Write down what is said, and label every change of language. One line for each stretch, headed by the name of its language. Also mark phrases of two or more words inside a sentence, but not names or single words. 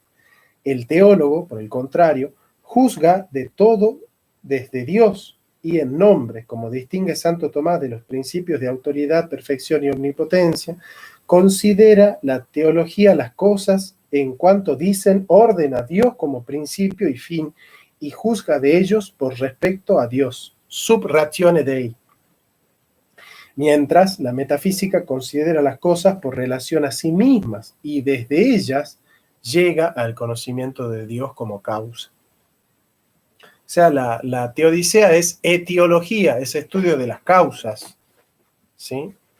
Spanish: El teólogo, por el contrario, juzga de todo desde Dios y en nombre, como distingue Santo Tomás de los principios de autoridad, perfección y omnipotencia, considera la teología las cosas en cuanto dicen orden a Dios como principio y fin, y juzga de ellos por respecto a Dios,
Latin: sub ratione Dei.
Spanish: Mientras la metafísica considera las cosas por relación a sí mismas y desde ellas llega al conocimiento de Dios como causa. O sea, la teodicea es etiología, es estudio de las causas, ¿sí?